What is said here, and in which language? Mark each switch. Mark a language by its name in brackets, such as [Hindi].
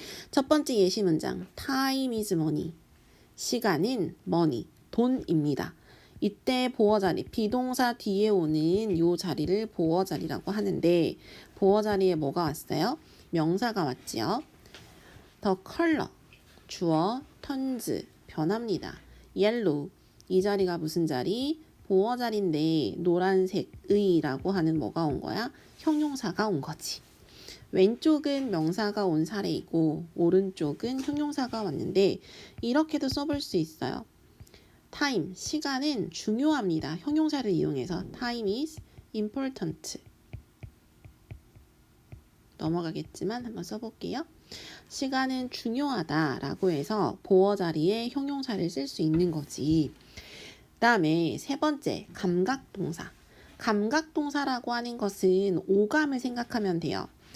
[Korean] 첫 번째 예시 문장. [English] Time is money. [Korean] 시간은 money, 돈입니다. 이때 보어 자리, 비동사 뒤에 오는 이 자리를 보어 자리라고 하는데 보어 자리에 뭐가 왔어요? 명사가 왔지요. [English] The color, [Korean] 주어, [English] turns, [Korean] 변합니다. yellow, 이 자리가 무슨 자리? 보어 자리인데 노란색의라고 하는 뭐가 온 거야? 형용사가 온 거지. 왼쪽은 명사가 온 사례이고 오른쪽은 형용사가 왔는데 이렇게도 써볼 수 있어요. time, 시간은 중요합니다. 형용사를 이용해서 [English] time is important. [Korean] 넘어가겠지만 한번 써볼게요. 시간은 중요하다 라고 해서 보어 자리에 형용사를 쓸 수 있는 거지. 그 다음에 세 번째, 감각동사. 감각동사라고 하는 것은 오감을 생각하면 돼요.